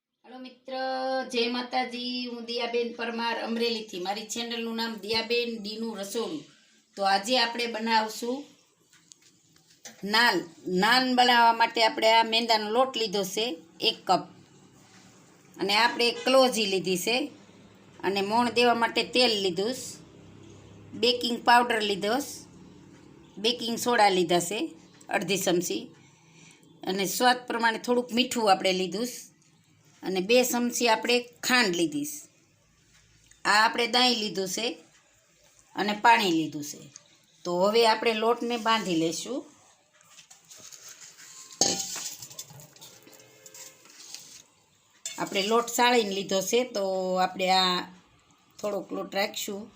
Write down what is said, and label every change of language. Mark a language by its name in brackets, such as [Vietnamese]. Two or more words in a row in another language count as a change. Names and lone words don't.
[Gujarati] હેલો મિત્ર, જય માતાજી। હું દિયાબેન પરમાર અમરેલી થી। મારી ચેનલ નું નામ દિયાબેન દીનું રસોડું। તો આજ આપણે બનાવશું નાન। નાન બનાવવા માટે આપણે આ મેંદાનો લોટ લીધો છે 1 કપ અને આપણે ક્લોજી લીધી છે અને મોણ દેવા માટે તેલ લીધું, [English] baking powder [Gujarati] લીધો, [English] baking soda [Gujarati] લીધા છે અર્ધી ચમચી અને સ્વાદ પ્રમાણે થોડુંક મીઠું આપણે લીધું અને 2 ચમચી આપણે ખાંડ લીધી। આ આપણે दહીં લીધું છે અને પાણી લીધું છે। તો હવે આપણે લોટને બાંધી લેશું। આપણે લોટ સાળીને લીધો છે તો આપણે આ થોડોક લોટ રાખશું।